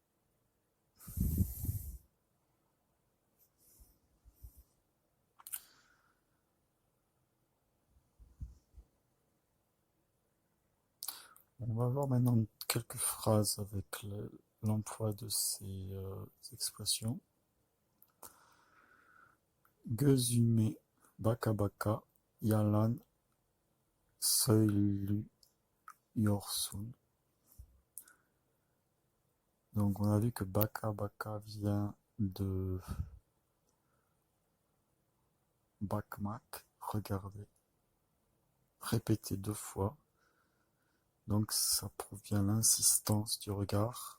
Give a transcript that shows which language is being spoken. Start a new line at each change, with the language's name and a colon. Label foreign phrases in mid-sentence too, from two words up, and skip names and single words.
French: On va voir maintenant quelques phrases avec l'emploi de ces expressions.
Turkish: Gözüme baka baka yalan söylüyorsun.
French: Donc on a vu que
Turkish: baka baka
French: vient de bakmak, regarder, répéter 2 fois. Donc ça prouve bien l'insistance du regard.